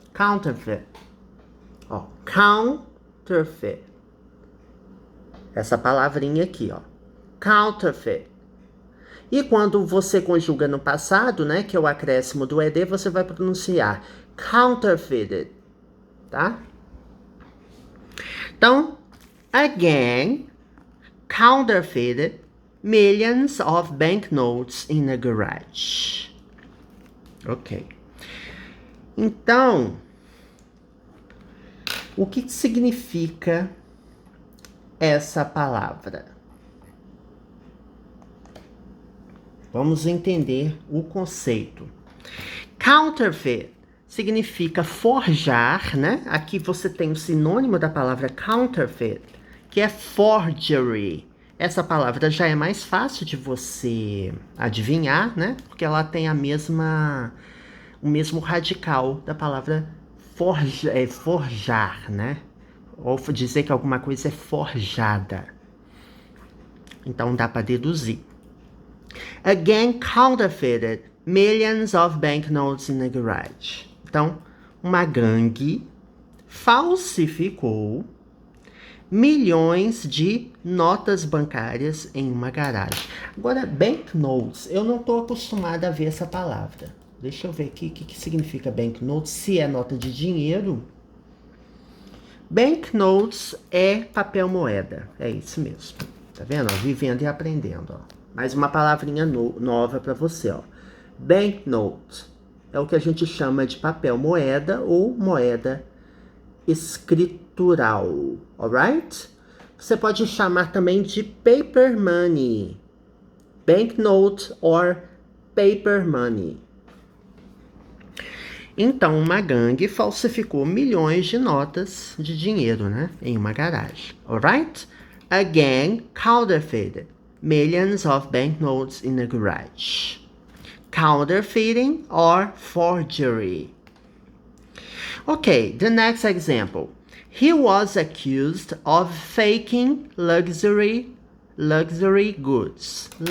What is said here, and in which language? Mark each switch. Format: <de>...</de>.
<en>Counterfeit. Ó, counterfeit.</en> <pt>Essa palavrinha aqui, ó. Counterfeit. E quando você conjuga no passado, né, que é o acréscimo do ED, você vai pronunciar counterfeited, tá?</pt> <en>Então, again, counterfeited millions of banknotes in a garage. Ok.</en> <pt>Então, o que significa essa palavra? Vamos entender o conceito. Counterfeit significa forjar, né? Aqui você tem o sinônimo da palavra counterfeit, que é forgery. Essa palavra já é mais fácil de você adivinhar, né? Porque ela tem o mesmo radical da palavra forjar, né? Ou dizer que alguma coisa é forjada. Então dá para deduzir.</pt> <en>Again, counterfeited millions of banknotes in a garage.</en> <pt>Então, uma gangue falsificou milhões de notas bancárias em uma garagem. Agora, banknotes, eu não estou acostumada a ver essa palavra. Deixa eu ver aqui o que significa banknotes, se é nota de dinheiro. Banknotes é papel moeda, é isso mesmo. Tá vendo? Vivendo e aprendendo, ó. Mais uma palavrinha nova para você, ó. Banknote é o que a gente chama de papel moeda ou moeda escritural, alright? Você pode chamar também de paper money.</pt> <en>Banknote or paper money.</en> <pt>Então, uma gangue falsificou milhões de notas de dinheiro, né? Em uma garagem, alright?</pt> <en>A gang counterfeited millions of banknotes in a garage. Counterfeiting or forgery. Okay, the next example. He was accused of faking luxury goods.</en>